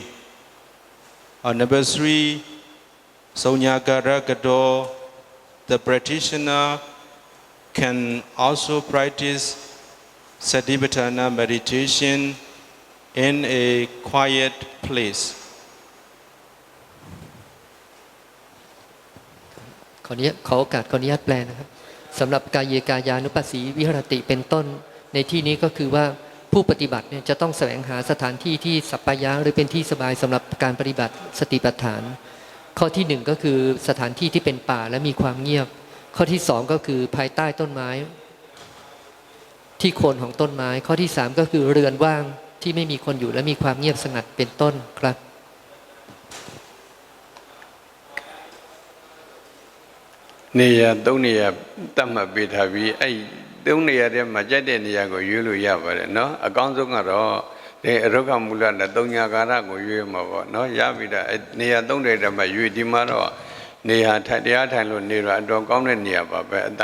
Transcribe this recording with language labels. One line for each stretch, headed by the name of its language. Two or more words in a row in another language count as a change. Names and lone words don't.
English: Or number three, Saunyagara, the practitioner can also practice Satipatthana meditation in a quiet place.
Thai: ขอโอกาสขออนุญาตแปลนะครับสำหรับกายเยกายานุปัสสีวิหรติเป็นต้นในที่นี้ก็คือว่าผู้ปฏิบัติเนี่ยจะต้องแสวงหาสถานที่ที่สัปปายะหรือเป็นที่สบายสำหรับการปฏิบัติสติปัฏฐานข้อที่หนึ่งก็คือสถานที่ที่เป็นป่าและมีความเงียบข้อที่สองก็คือภายใต้ต้นไม้ที่โคนของต้นไม้ข้อที่สามก็คือเรือนว่างที่ไม่มีคนอยู่และมีความเงียบสงัดเป็นต้นครับ
Burmese: နေရာ၃နေရာတတ်မှတ်ပေးထားပြီးအဲ့၃နေရာထဲမှာကြိုက်တဲ့နေရာကိုရွေးလို့ရပါတယ်နော်အကောင်းဆုံးကတော့ဒီအရုက္ခမူလနဲ့၃ညာကာရကိုရွေးမှာပေါ့နော်ရပြီဒါနေရာ၃နေရာမှာရွေးဒီမှာတော့နေရာတရားထိုင်လို့နေတော့အတော်ကောင်းတဲ့နေရာပါပဲအတ